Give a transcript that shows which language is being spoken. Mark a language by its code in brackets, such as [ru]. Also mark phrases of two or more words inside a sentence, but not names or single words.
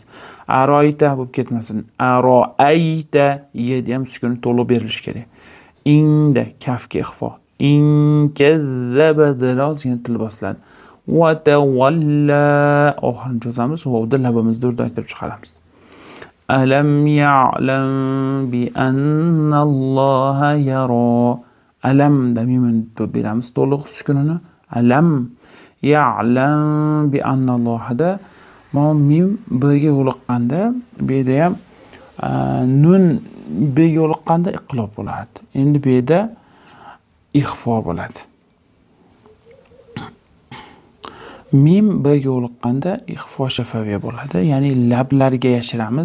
[uz] Aro'ayta bo'lib ketmasin. Aro'ayta yerda ham sukun to'liq berilishi kerak. Inda kafga ixfo. [ar] إن كذب [uz] zalozga til bosiladi. [ar] وتولى [uz] oxirini cho'zamiz. Vovda labimizni do'rda aytirib chiqaramiz. [ar] ألم يعلم بأن الله يرى. [uz] Alam da mimni beramiz to'liq sukunini. [ar] ألم يعلم بأن [uz] Allohada mim b ga yo'liqqanda bu yerda ham nun b ga yo'liqqanda iqlob bo'ladi. Endi bu yerda ixfo bo'ladi. Mim b ga yo'liqqanda ixfo shafaviy bo'ladi. Ya'ni lablarga yashiramiz.